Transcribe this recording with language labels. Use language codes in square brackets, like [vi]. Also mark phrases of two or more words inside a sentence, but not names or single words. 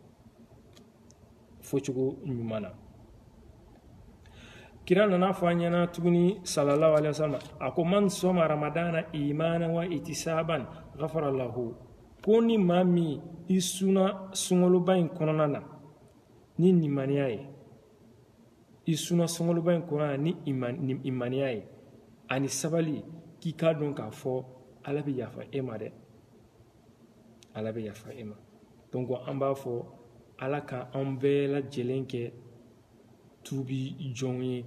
[bm] fɔcogo ɲuman na kira nana fɔ an ɲɛna tuguni [ar] صلى الله عليه وسلم [bm] a ko [ar] من صام رمضان إيمانا واحتسابا غفر له [bm] ko ni maa min i suna sunkaloba in kɔnɔna na ni nimaniya ye i suna sunkaloba in kɔnɔna na ni imaniya ye ani sabali k'i k'a dɔn k'a fɔ ala bɛ yafa e ma dɛ ala bɛ yafa e ma donc an b'a fɔ ala ka an bɛɛ lajɛlen kɛ tubi jɔnw ye